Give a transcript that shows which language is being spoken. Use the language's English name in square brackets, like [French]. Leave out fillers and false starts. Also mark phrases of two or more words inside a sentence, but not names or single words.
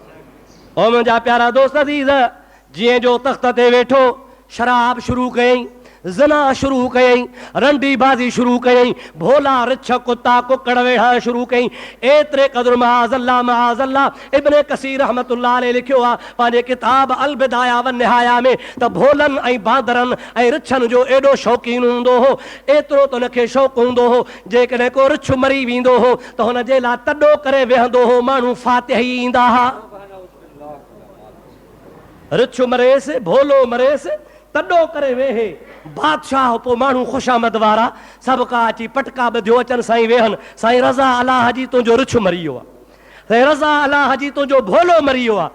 [Sindhi] ओ मुंहिंजा प्यारा दोस्त अज़ीज़, जीअं जो तख़्त ते वेठो, शराब शुरू कयईं, जना शुरू कयई, रंडी बाज़ी शुरू कयई, भोला रिछ कुत्ता कुकड़ वेढ़ा शुरू कयई। एतिरे क़दुरु माज़अल्लाह इब्न कसीर [Arabic] رحمة الله عليه [Sindhi] लिखियो आहे पंहिंजे किताब अल बिदाया व निहाया में त भोलनि ऐं बांदरनि ऐं रिछनि जो एॾो शौक़ीन हूंदो हो, एतिरो त हुनखे शौक़ु हूंदो हो जेकॾहिं को रिछ मरी वेंदो हो त हुनजे लाइ तॾो करे वेहंदो हो, माण्हू फातिही ईंदा हुआ। रिछ मरेसि, भोलो मरेसि, तॾो करे वेहे बादशाह, पोइ माण्हू ख़ुशामद वारा सभु का अची पटका ॿधियो अचनि, साईं वेहनि, साईं रज़ा अलाह जी तुंहिंजो रिछ मरी वियो आहे, साईं रज़ा अलाह जी तुंहिंजो भोलो मरी वियो आहे।